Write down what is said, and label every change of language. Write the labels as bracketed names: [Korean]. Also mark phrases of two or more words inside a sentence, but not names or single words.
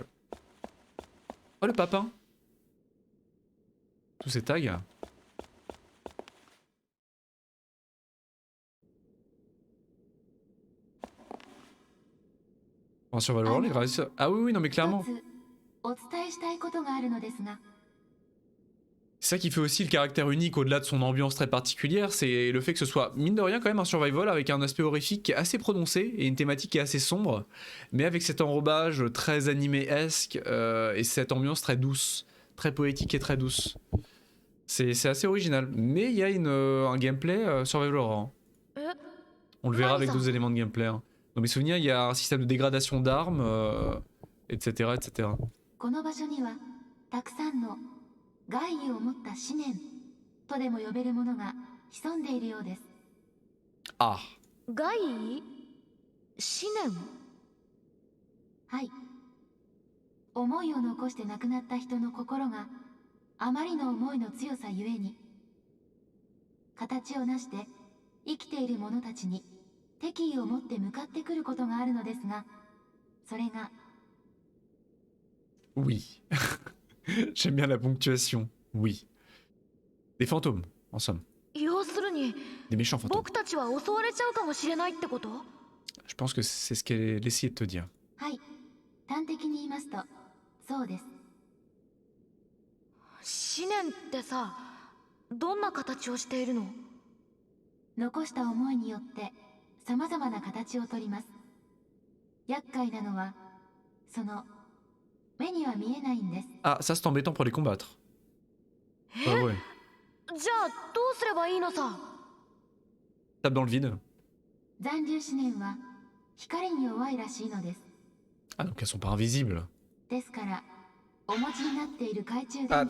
[French] Oh le papin. Tous ces tags. En [English] survival world, [French] les graphismes... Ah oui, oui, non mais clairement. [Japanese] 一つお伝えしたいことがあるのですが、 [French] C'est ça qui fait aussi le caractère unique au-delà de son ambiance très particulière, c'est le fait que ce soit, mine de rien, quand même un survival avec un aspect horrifique qui est assez prononcé et une thématique qui est assez sombre, mais avec cet enrobage très animé-esque et cette ambiance très douce, très poétique et très douce. C'est assez original, mais il y a un [English] gameplay survival horror. Hein. [French] On le verra avec d'autres éléments de gameplay. Hein. Dans mes souvenirs, il y a un système de dégradation d'armes, etc., etc. [Japanese] この場所にはたくさんの害意を持った思念とでも呼べるものが潜んでいるようです。 Ah. 害思念。はい。思いを残して亡くなった人の心があまりの思いの強さゆえに、形をなして生きている者たちに敵意を持って向かってくることがあるのですが、それが [French] Oui. J'aime bien la ponctuation. Oui. Des fantômes, en somme. [Japanese] 要するに [French] Des méchants fantômes. [Japanese] 僕たちは襲われちゃうかもしれないってこと？ [French] Je pense que c'est ce qu'elle essayait de te dire. [Japanese] はい。端的に言いますと、そうです。思念ってさ、どんな形をしているの？残した思いによって様々な形をとります。厄介なのは、その目には見えないんです。 [French] Ah, ça c'est embêtant pour les combattre. Ah ouais. [Japanese] じゃあどうすればいいのさ？ [French] Tape dans le vide. [Japanese] 残留思念は光に弱いらしいのです。 [French] Ah, donc elles sont pas invisibles. [Japanese] ですから、お持ちになっている懐中あ